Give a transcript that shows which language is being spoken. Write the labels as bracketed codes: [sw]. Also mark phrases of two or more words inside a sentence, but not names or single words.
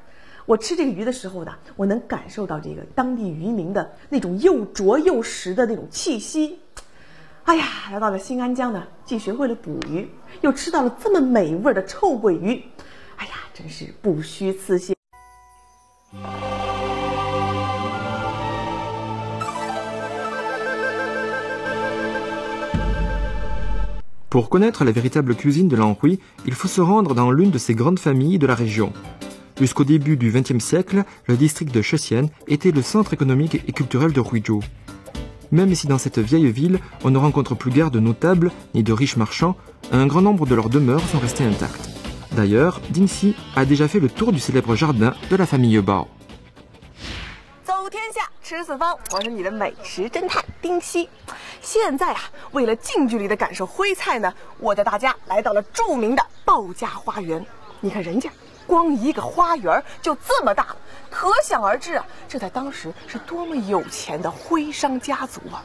[zh] 我吃这个鱼的时候呢，我能感受到这个当地渔民的那种又浊又实的那种气息。哎呀，来到了新安江呢，既学会了捕鱼，又吃到了这么美味的臭鳜鱼，哎呀，真是不虚此行。 [fr] Pour connaître la véritable cuisine de l'Anhui, il faut se rendre dans l'une de ces grandes familles de la région. Jusqu'au début du XXe siècle, le district de Shessian était le centre économique et culturel de Huizhou. Même si dans cette vieille ville, on ne rencontre plus guère de notables ni de riches marchands, un grand nombre de leurs demeures sont restées intactes. D'ailleurs, Dingxi a déjà fait le tour du célèbre jardin de la famille Bao. [zh] 走天下，吃四方，我是你的美食侦探丁西。现在啊，为了近距离的感受徽菜呢，我带大家来到了著名的鲍家花园。你看人家光一个花园就这么大了，可想而知啊，这在当时是多么有钱的徽商家族啊！